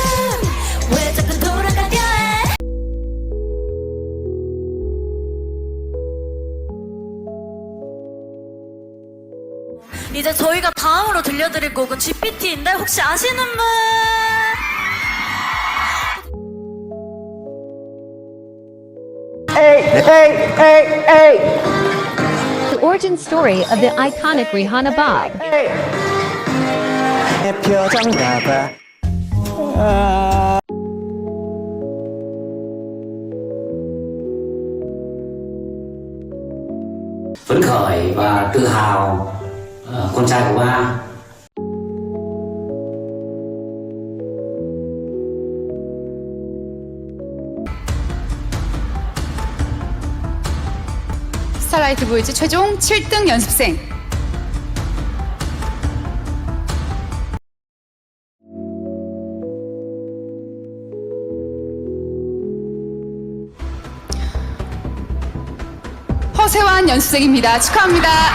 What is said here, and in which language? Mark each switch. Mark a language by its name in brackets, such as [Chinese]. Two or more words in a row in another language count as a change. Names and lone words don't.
[Korean] 왜 자꾸 돌아가려 해? 이제 저희가 다음으로 들려드릴 곡은 GPT인데 혹시 아시는 분? [English] hey, hey, hey. The origin story of the iconic Rihanna Bob. [Korean] 내 표정 봐봐. [Vietnamese] phấn khởi và tự hào con trai của ba. [Korean] 스타라이트 보이즈 최종 7등 연습생. 허세환 연습생입니다. 축하합니다.